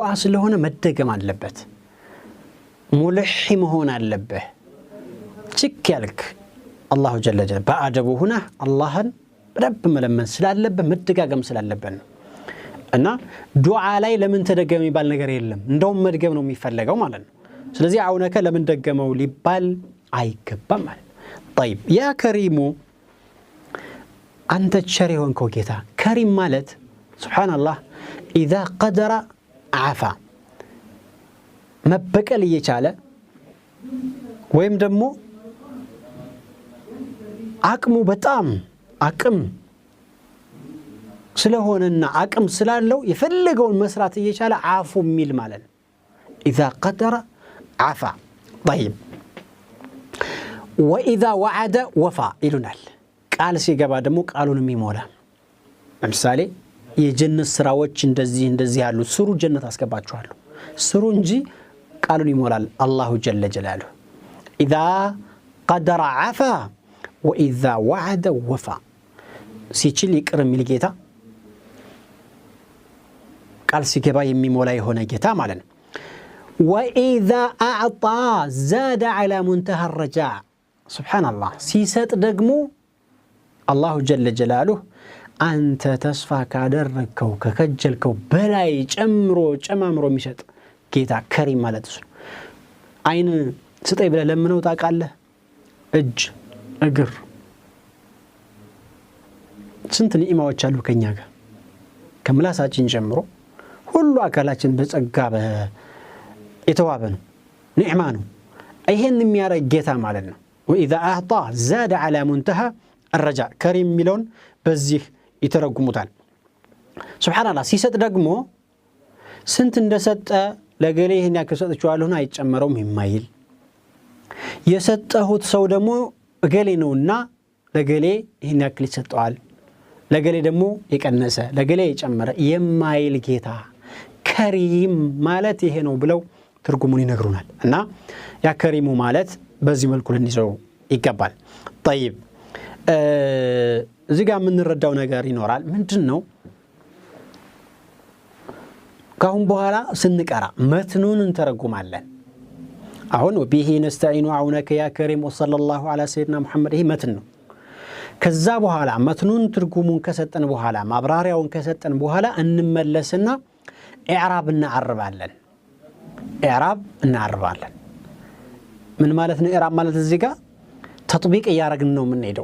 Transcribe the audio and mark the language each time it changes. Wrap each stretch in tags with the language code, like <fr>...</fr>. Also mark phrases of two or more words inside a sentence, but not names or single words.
<am>ስለሆነ መደገም አለበት። ሙልሒ መሆን አለበት። ችክ ያልክ</am> <ar>الله جل جلاله</ar> <am>በአደቡ ሁና አላህን ረብ መለመን ስላለበት መደጋገም ስላለበት ነው። እና ዱዓ ላይ ለምን ተደገመ የሚባል ነገር የለም እንደውም መድገም ነው የሚፈልገው ማለት ነው ስለዚህ አውነከ ለምን ደገመው ሊባል አይገባም ማለት طيب</am> <ar>يا كريم</ar> <am>አንተ ቸር የሆንከው ጌታ ከሪም ማለት ሱብሃንአላህ</am> <ar>اذا قدر عفا</ar> <am>መበቀል እየቻለ ወይም ደግሞ አቅሙ በጣም አቅም ስለሆነና አቅም ስላለው የፈለገውን መስራት እየቻለ አፉ ሚል ማለት ነው</am> <ar>اذا قدر عفا</ar> <am>طيب</am> <ar>واذا وعد وفى</ar> <am>ይሉናል ቃል ሲገባ ደግሞ ቃሉን የሚሞላ ለምሳሌ የጀነት ስራዎች እንደዚህ ያሉ ስሩ ጀነት አስገባችኋለሁ ስሩ እንጂ ቃሉን ይሞላል</am> <ar>الله جل جلاله اذا قدر عفا واذا وعد وفى</ar> <am>ሲችል ይቅር የሚል ጌታ ቃል ሲገባ የሚሞላ የሆነ ጌታ ማለት ነው</am> <ar>واذا اعطى زاد على منتهى الرجاء سبحان الله</ar> <am>ሲሰጥ ደግሞ</am> <ar>الله جل جلاله</ar> <am>አንተ ተስፋ ካደረከው ከከጀልከው በላይ ጨማምሮ የሚሰጥ ጌታ ከሪም ማለት ነው አይን ስጠይ ብለ ለምነው ታቃለህ እጅ እግር ስንት ኒዕማዎች አሉ ከኛ ጋር ከምላሳችን ጀምሮ ሁሉ አካላችን በጸጋ የተዋበ ነው ኒዕማ ነው ይሄን የሚያረግ ጌታ ማለት ነው</am> <ar>واذا اعطى زاد على منتهى الرجاء كريم</ar> <am>ሚለውን በዚህ ይተረጉሙታል ሱብሃንአላህ ሲሰጥ ደግሞ ስንት እንደሰጠ ለገሌ ይሄን ያከሰጠችዋለሁና አይጨመረውም የማይል የሰጠሁት ሰው ደግሞ ገሌ ነውና ለገሌ ይሄን ያክል ይሰጠዋል ለገሌ ደግሞ የቀነሰ ለገሌ የጨመረ የማይል ጌታ ከሪም ማለት ይሄ ነው ብለው ትርጉሙን ይነግሩናል እና</am> <ar>يا كريم</ar> <am>ማለት በዚህ መልኩ ልንይዘው ይገባል طيب እዚህ ጋር የምንረዳው ነገር ይኖራል ምንድነው ካሁን በኋላ ስንቀራ መትኑን እንተረጉማለን አሁን</am> <ar>وبه نستعين عونك يا كريم وصلى الله على سيدنا محمد</ar> <am>ይሄ መትን ነው ከዛ በኋላ መትኑን ትርጉሙን ከሰጠን በኋላ ማብራሪያውን ከሰጠን በኋላ እንመለስና ኢዕራብ እናዕርባለን ምን ማለት ነው ኢዕራብ ማለት እዚህ ጋር ተጥቢቅ ያረግን ነው የምንሄደው</am>